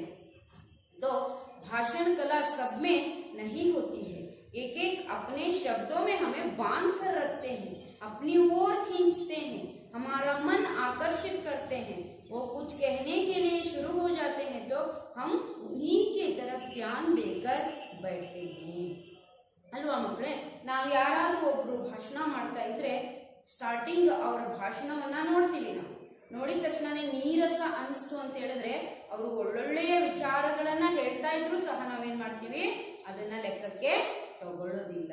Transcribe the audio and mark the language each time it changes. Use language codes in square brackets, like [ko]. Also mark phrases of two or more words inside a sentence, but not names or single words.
[hi] तो भाषण कला सब में नहीं होती है, एक एक अपने शब्दों में हमें बांध कर रखते हैं, अपनी ओर खींचते हैं, हमारा मन आकर्षित करते हैं। वो कुछ कहने के लिए शुरू हो जाते हैं तो हम ध्यान देकर बैठते हैं [kn] ಅಲ್ವಾ ಮಕ್ಕಳೇ. ನಾವು ಯಾರಾದ್ರೂ ಒಬ್ರು ಭಾಷಣ ಮಾಡ್ತಾ ಇದ್ರೆ ಸ್ಟಾರ್ಟಿಂಗ್ ಅವರ ಭಾಷಣವನ್ನ ನೋಡ್ತೀವಿ. ನಾವು ನೋಡಿದ ತಕ್ಷಣನೇ ನೀರಸ ಅನಿಸ್ತು ಅಂತ ಹೇಳಿದ್ರೆ ಅವರು ಒಳ್ಳೊಳ್ಳೆಯ ವಿಚಾರಗಳನ್ನ ಹೇಳ್ತಾ ಇದ್ರು ಸಹ ನಾವೇನ್ ಮಾಡ್ತೀವಿ, ಅದನ್ನ ಲೆಕ್ಕಕ್ಕೆ ತಗೊಳ್ಳೋದಿಲ್ಲ.